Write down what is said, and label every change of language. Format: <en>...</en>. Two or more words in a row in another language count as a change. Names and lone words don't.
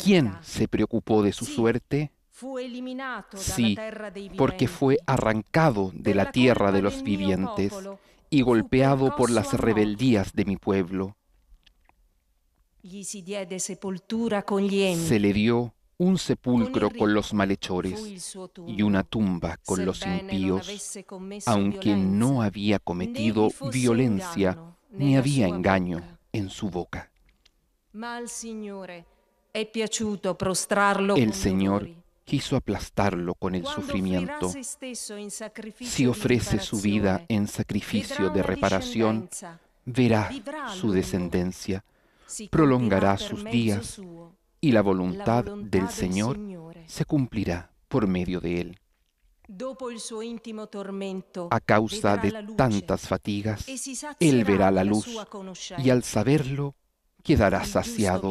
<es>quién se preocupó de su Sí, suerte?</es> <it>fu eliminato dalla</it> <es>Sí,</es> <it>terra dei</it> <es>porque</es> <it>viventi.</it> <es>fue arrancado de</es> <it>Per la</it> <es>la tierra de</es> <it>colpa</it> <es>los</es> <it>del mio</it> <es>vivientes</es> <it>popolo</it> <es>y</es> <it>fu</it> <es>golpeado por</es> <it>percosso</it> <es>las</es> <it>a morte.</it> <es>rebeldías de mi pueblo.</es> <it>Gli si diede sepoltura con gli empi.</it> <es>Se le dio un sepulcro con los</es> <it>Fu</it> <es>malhechores</es> <it>il suo</it> <es>y</es> <it>tumbo.</it> <es>una tumba con los</es> <it>Sebbene non</it> <es>impíos,</es> <it>avesse commesso</it> <es>aunque</es> <it>violenza,</it> <es>no había</es> <it>né</it> <es>cometido</es> <it>gli fosse</it> <es>violencia</es> <it>inganno</it> <es>ni</es> <it>nella</it> <es>había</es> <it>sua</it> <es>engaño</es> <it>bocca.</it> <es>en su boca.</es> <it>Ma al Signore è piaciuto prostrarlo</it> <es>El</es> <it>con</it> <es>Señor</es> <it>dolori.</it> <es>quiso aplastarlo con el</es> <it>Quando</it> <es>sufrimiento.</es> <it>offrirà se stesso in sacrificio</it> <es>Si</es> <it>di</it> <es>ofrece su vida</es> <it>riparazione,</it> <es>en</es> <it>vedrà</it> <es>sacrificio de</es> <it>una</it> <es>reparación,</es> <it>discendenza,</it> <es>verá</es> <it>vivrà a</it> <es>su</es> <it>lungo.</it> <es>descendencia, prolongará sus días y la voluntad del Señor se cumplirá por medio de él. A causa de tantas fatigas, él verá la luz y al saberlo quedará saciado.</es>